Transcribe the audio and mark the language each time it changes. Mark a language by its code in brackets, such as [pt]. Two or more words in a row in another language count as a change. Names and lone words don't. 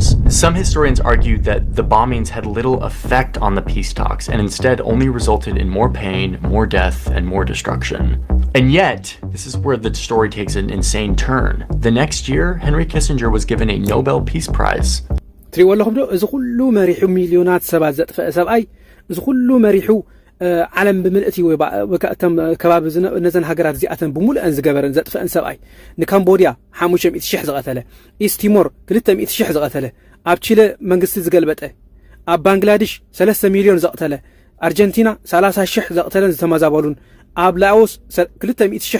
[en] Some historians argue that the bombings had little effect on the peace talks and instead only resulted in more pain, more death, and more destruction. And yet, this is where the story takes an insane turn. The next year, Henry Kissinger was given a Nobel Peace Prize. [ti] ትሪእዎ ኣለኹም ዶ እዚ ኩሉ መሪሑ ሚልዮናት ሰባት ዘጥፍአ ሰብኣይ እዚ ኩሉ መሪሑ ዓለም ብምልእቲ ወይ እቶም ከባቢ ነዘን ሃገራት እዚኣተን ብምሉአን ዝገበረን ዘጥፍአን ሰብኣይ ንካምቦድያ 500,000 ዝቐተለ ኢስቲሞር 200,000 ዝቐተለ ኣብ ቺለ መንግስቲ ዝገልበጠ ኣብ ባንግላዴሽ 3 ሚልዮን ዘቕተለ ኣርጀንቲና 30,000 ዘቕተለን ዝተመዛበሉን ኣብ ላኦስ 200,000